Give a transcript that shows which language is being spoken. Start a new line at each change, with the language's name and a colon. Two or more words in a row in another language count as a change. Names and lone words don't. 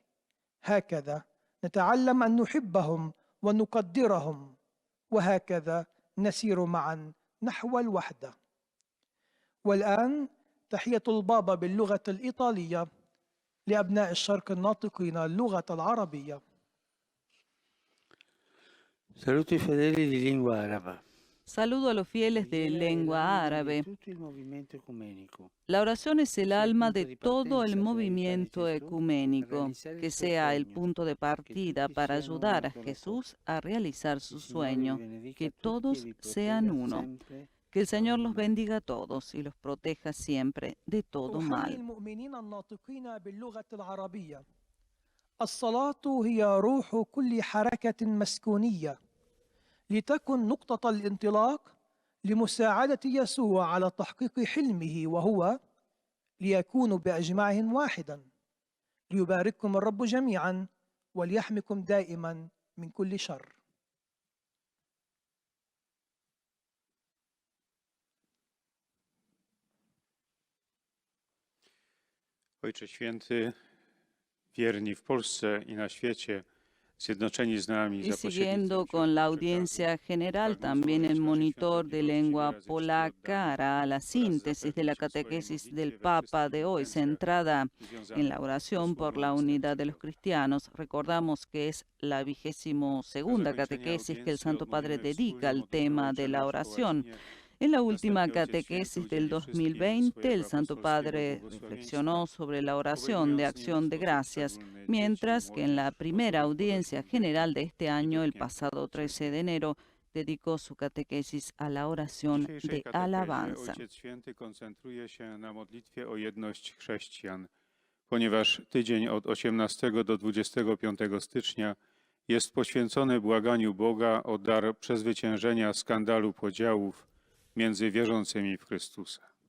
Arabic: هكذا نتعلم أن نحبهم ونقدرهم، وهكذا نسير معا نحو الوحدة. والآن تحية البابا باللغة الإيطالية لأبناء الشرق الناطقين اللغة العربية.
Italian: Saluto i fedeli di lingua araba.
Spanish: Saludo a los fieles de lengua árabe. La oración es el alma de todo el movimiento ecuménico, que sea el punto de partida para ayudar a Jesús a realizar su sueño, que todos sean uno. Que el Señor los bendiga a todos y los proteja siempre de todo mal.
Arabic: الصلاة هي روح كل حركة مسكونية، لتكن نقطة الانطلاق لمساعدة يسوع على تحقيق حلمه، وهو ليكونوا بأجمعهم واحدا. ليبارككم الرب جميعا وليحمكم دائما من كل شر.
Polish: Ojcze Święty, wierni w Polsce i na świecie, zjednoczeni z nami
Spanish: Y
Polish: za
Spanish: siguiendo con la audiencia general, también el monitor de lengua polaca hará la síntesis de la catequesis del Papa de hoy, centrada en la oración por la unidad de los cristianos. Recordamos que es la 22ª catequesis que el Santo Padre dedica al tema de la oración. En la última catequesis del 2020, el Santo Padre reflexionó sobre la oración de acción de gracias, mientras que en la primera audiencia general de este año, el pasado 13 de enero, dedicó su catequesis a la oración de alabanza.
Polish: Ojciec Święty koncentruje się na modlitwie o jedność chrześcijan, ponieważ tydzień od 18 do 25 stycznia jest poświęcony błaganiu Boga o dar przezwyciężenia skandalu podziałów między wierzącymi w Chrystusa.